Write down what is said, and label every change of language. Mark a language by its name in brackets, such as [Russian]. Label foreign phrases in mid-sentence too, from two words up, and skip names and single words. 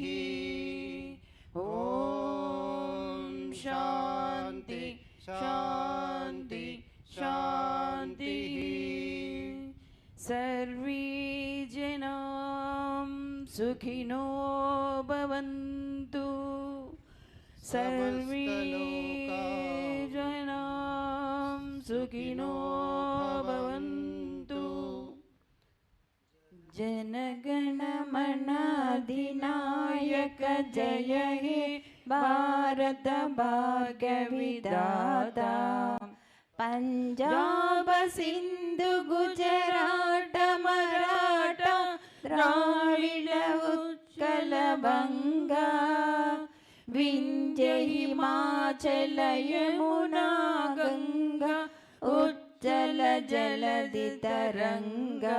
[Sanskrit] ఓం శాంతి శాంతి శాంతి. సర్వే జనాం సుఖినో భవంతు. సర్వే జనాం సుఖినో భవంతు. [Bangla] জনগণমন অধিনায়ক জয় হে ভারত ভাগ্য বিধাতা. পঞ্জাব সিন্ধু গুজরাট মরাঠা দ্রাবিড় উৎকল বঙ্গ বিন্ধ্য হিমাচল যমুনা গঙ্গা উচ্ছল জলধি তরঙ্গ.